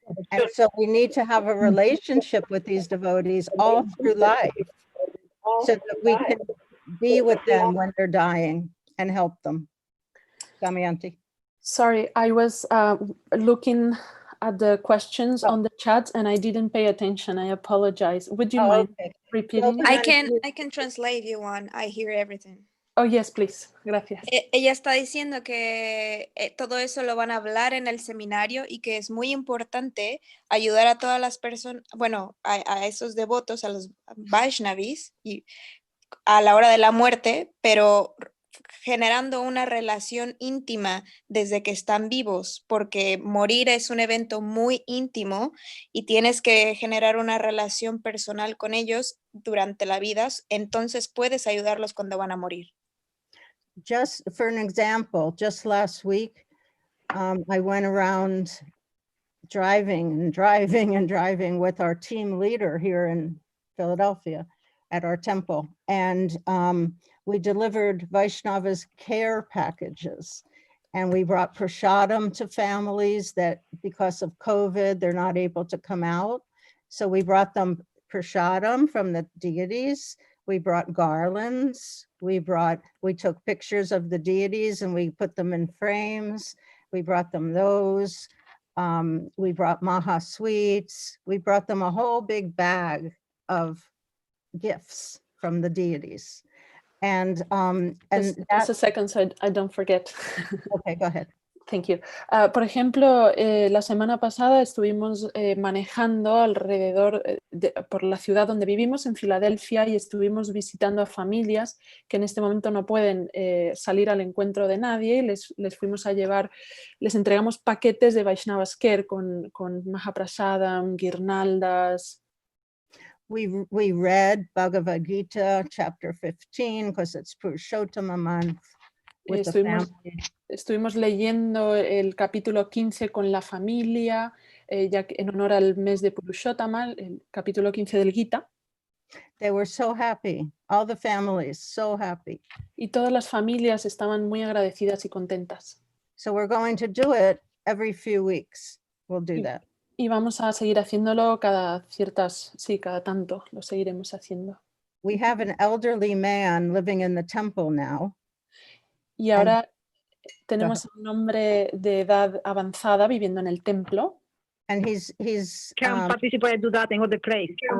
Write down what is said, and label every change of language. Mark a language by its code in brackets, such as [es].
[en] And so we need to have a relationship with these devotees all through life so that we can be with them when they're dying and help them. Damayanti. Sorry, I was looking at the questions on the chat and I didn't pay attention. I apologize. Would you mind repeating? I can translate if you want. I hear everything. Oh, yes, please. [es] Gracias. Ella está diciendo que todo eso lo van a hablar en el seminario y que es muy importante ayudar a todas las personas, bueno, a esos devotos, a los vaishnavis, y a la hora de la muerte, pero generando una relación íntima desde que están vivos, porque morir es un evento muy íntimo y tienes que generar una relación personal con ellos durante la vida, entonces puedes ayudarlos cuando van a morir. [en] Just for an example, just last week, I went around driving with our team leader here in Philadelphia at our temple. And we delivered Vaishnava's care packages. And we brought prasadam to families that because of COVID, they're not able to come out. So we brought them prasadam from the deities. We brought garlands. We took pictures of the deities and we put them in frames. We brought them those. We brought maha sweets. We brought them a whole big bag of gifts from the deities. And just a second, so I don't forget. Okay, go ahead. Thank you. [es] Por ejemplo, la semana pasada estuvimos manejando alrededor por la ciudad donde vivimos, en Filadelfia, y estuvimos visitando a familias que en este momento no pueden salir al encuentro de nadie, y les fuimos a llevar, les entregamos paquetes de Vaishnava's Care con Mahaprasadam, guirnaldas. [en] We read Bhagavad Gita chapter 15 because it's Purushottama month with the family. [es] Estuvimos leyendo el capítulo 15 con la familia, ya que en honor al mes de Purushottama, el capítulo 15 del Gita. [en] They were so happy, all the families, so happy. [es] Y todas las familias estaban muy agradecidas y contentas. [en] So we're going to do it every few weeks. We'll do that. [es] Y vamos a seguir haciéndolo cada tanto, lo seguiremos haciendo. [en] We have an elderly man living in the temple now. [es] Y ahora tenemos a un hombre de edad avanzada viviendo en el templo. [en] And he's can participate to that in other place.